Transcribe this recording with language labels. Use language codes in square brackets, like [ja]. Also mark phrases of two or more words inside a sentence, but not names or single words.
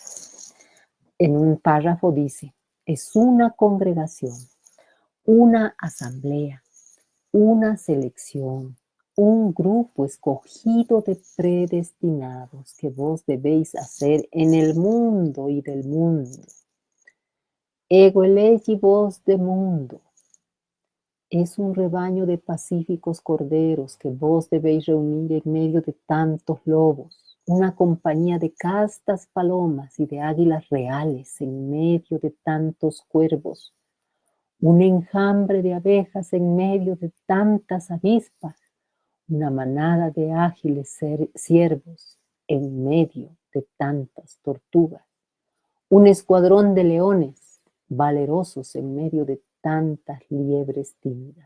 [es] En un párrafo dice: es una congregación, una asamblea, una selección, un grupo escogido de predestinados que vos debéis hacer en el mundo y del mundo. [la] Ego elegi vos de mundo. [es] Es un rebaño de pacíficos corderos que vos debéis reunir en medio de tantos lobos, una compañía de castas palomas y de águilas reales en medio de tantos cuervos, un enjambre de abejas en medio de tantas avispas, una manada de ágiles ciervos en medio de tantas tortugas, un escuadrón de leones valerosos en medio de tantas liebres tímidas.